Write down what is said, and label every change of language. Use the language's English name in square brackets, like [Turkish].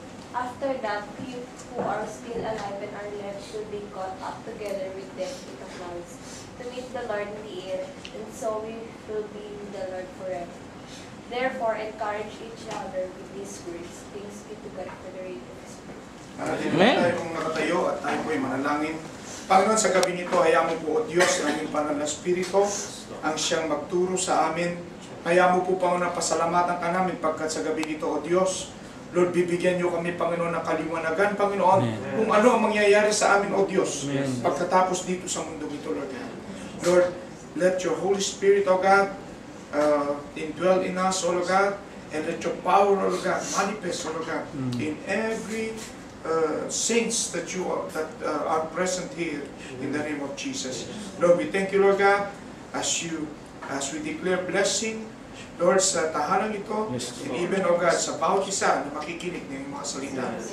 [English] After that, we who are still alive and are left will be caught up together with them in the clouds, to meet the Lord in the air, and so we will be with the Lord forever. Therefore, encourage each other with these words. Thanks be to God for the reading of His word. [Filipino] Tayo pong nakatayo at tayo po'y manalangin. Panginoon, sa gabi nito, hayaan mo po, O Diyos, ang aming banal na Espiritu, ang siyang magturo sa amin. Hayaan mo po, Panginoon, pasalamatan ka namin pagkat sa gabi nito, O Diyos, Lord, bibigyan niyo kami, Panginoon, ng kaliwanagan, Panginoon, kung ano ang mangyayari sa amin, O Diyos, pagkatapos dito sa mundo ito, Lord. [English] Lord, let your Holy Spirit, O God, indwell in us, O Lord God, and let your power, O Lord God, manifest, O Lord God, in every saints that are present here in the name of Jesus. Lord, we thank you, Lord God, as we declare blessing, Lord, [Filipino] sa tahanan ito, [English] and even, O God, [Filipino] sa bawat isa na makikinig ng mga salita.